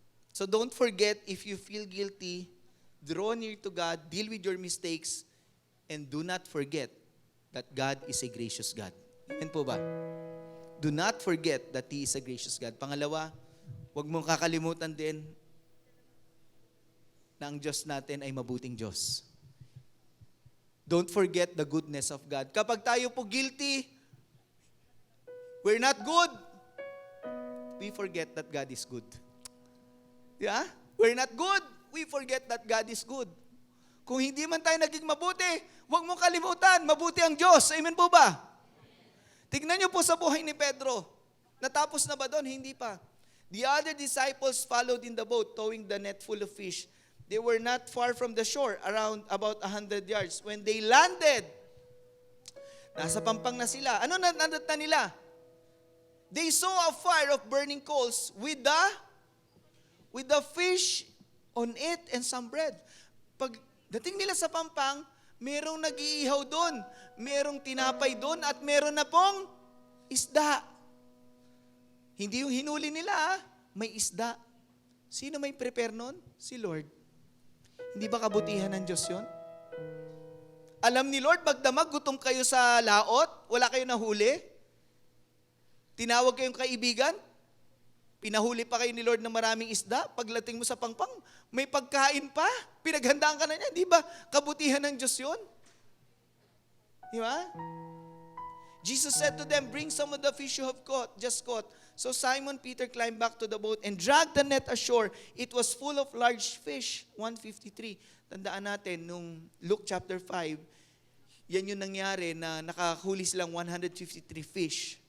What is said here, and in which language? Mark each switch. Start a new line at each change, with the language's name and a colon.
English: So don't forget, if you feel guilty, draw near to God, deal with your mistakes, and do not forget that God is a gracious God.
Filipino: Amen po ba?
English: Do not forget that He is a gracious God.
Filipino: Pangalawa, huwag mong kakalimutan din na ang Diyos natin ay mabuting Diyos.
English: Don't forget the goodness of God.
Filipino: Kapag tayo po guilty,
English: we're not good, we forget that God is good. Yeah? We're not good, we forget that God is good.
Filipino: Kung hindi man tayo naging mabuti, huwag mong kalimutan, mabuti ang Diyos. Amen po ba? Tignan niyo po sa buhay ni Pedro. Natapos na ba doon? Hindi pa.
English: The other disciples followed in the boat, towing the net full of fish. They were not far from the shore, around about 100 yards. When they landed,
Filipino: nasa pampang na sila. Ano na nila?
English: They saw a fire of burning coals with the fish on it and some bread.
Filipino: Pag dating nila sa pampang, merong nag-iihaw doon, merong tinapay doon, at meron na pong isda. Hindi yung hinuli nila, may isda. Sino may prepare nun? Si Lord. Hindi ba kabutihan ng Diyos yun? Alam ni Lord, magdamag, gutom kayo sa laot, wala kayo nahuli. Tinawag kayong kaibigan, pinahuli pa kayo ni Lord ng maraming isda, paglating mo sa pangpang, may pagkain pa, pinaghandaan ka na niya. Di ba kabutihan ng Diyos yun? Di ba?
English: Jesus said to them, bring some of the fish you have just caught. So Simon Peter climbed back to the boat and dragged the net ashore. It was full of large fish, 153.
Filipino: Tandaan natin, nung Luke chapter 5, yan yung nangyari na nakahuli silang 153 fish.